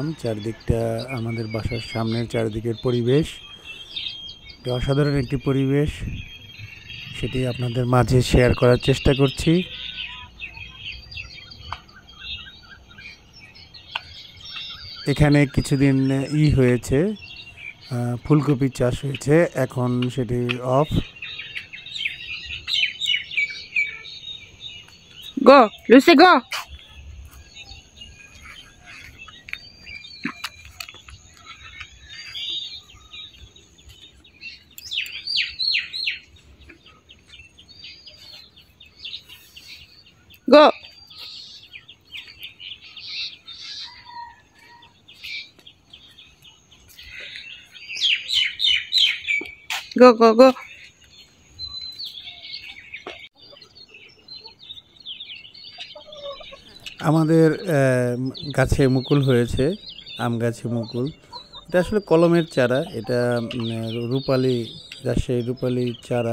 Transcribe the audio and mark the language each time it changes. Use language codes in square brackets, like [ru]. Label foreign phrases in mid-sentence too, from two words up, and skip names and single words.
[bn] চারদিকটা আমাদের বাসার সামনের চারদিকের পরিবেশ অসাধারণ একটি পরিবেশ, সেটি আপনাদের মাঝে শেয়ার করার চেষ্টা করছি। এখানে কিছুদিন হয়েছে, ফুলকপি চাষ হয়েছে, এখন সেটি অফ। [en] Go, Lucy, go. Go. Go, go, go. [bn] আমাদের গাছে মুকুল হয়েছে, আম গাছে মুকুল। এটা আসলে কলমের চারা, এটা রূপালি, রাজশাহী রূপালি চারা।